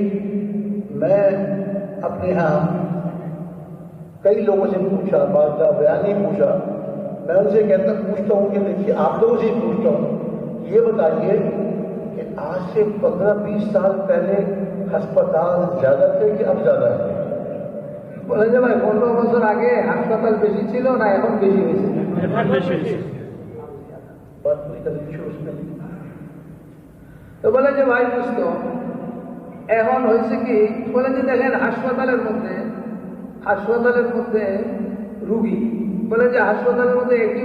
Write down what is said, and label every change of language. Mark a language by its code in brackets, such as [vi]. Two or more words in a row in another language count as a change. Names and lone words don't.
[ur] میں اپنے ہاں کئی لوگوں سے پوچھا, بات کا بیان نہیں پوچھا, میں ان سے پوچھتا ہوں کہ دیکھیے آپ لوگوں سے پوچھتا ہوں, یہ بتائیے کہ آج سے 15-20 سال پہلے ہسپتال زیادہ تھے کہ اب زیادہ ہے؟ [bn] বলে যে ভাই 15 বছর আগে হাসপাতাল বেশি ছিল না এখন বেশি হয়েছে? তো বলে যে ভাই বুঝতো এখন হয়েছে কি, বলে যে দেখেন হাসপাতালের মধ্যে রুগী, বলে যে হাসপাতালের মধ্যে একটি